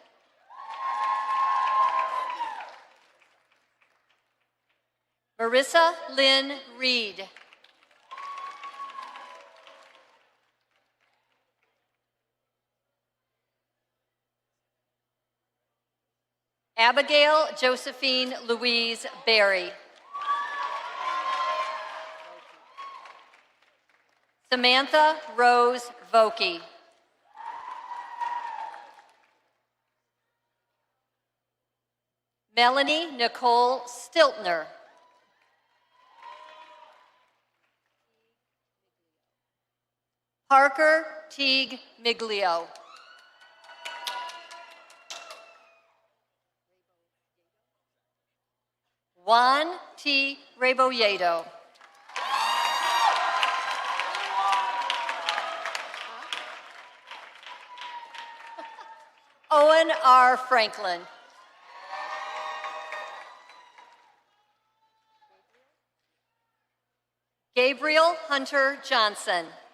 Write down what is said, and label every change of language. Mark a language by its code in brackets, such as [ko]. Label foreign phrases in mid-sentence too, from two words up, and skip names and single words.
[en] Marissa Lynn Reed. Abigail Josephine Louise Berry. Samantha Rose Vokey. Melanie Nicole Stiltner. Parker Teague Miglio. Juan T. Rebolledo. Owen R. Franklin. Gabriel Hunter Johnson.